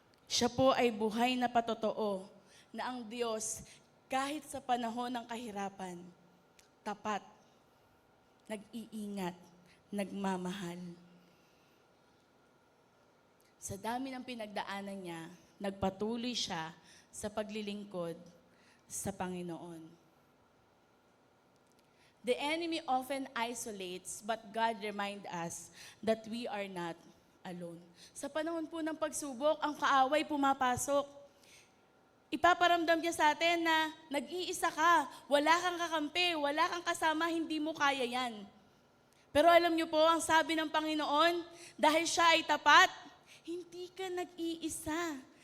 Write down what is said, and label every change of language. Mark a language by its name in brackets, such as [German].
[Filipino] Siya po ay buhay na patotoo na ang Diyos, kahit sa panahon ng kahirapan, tapat, nag-iingat, nagmamahal. Sa dami ng pinagdaanan niya, nagpatuloy siya sa paglilingkod sa Panginoon. [English] The enemy often isolates, but God reminds us that we are not alone. [Filipino] Sa panahon po ng pagsubok, ang kaaway pumapasok. Ipaparamdam niya sa atin na nag-iisa ka, wala kang kakampi, wala kang kasama, hindi mo kaya yan. Pero alam niyo po, ang sabi ng Panginoon, dahil siya ay tapat, hindi ka nag-iisa.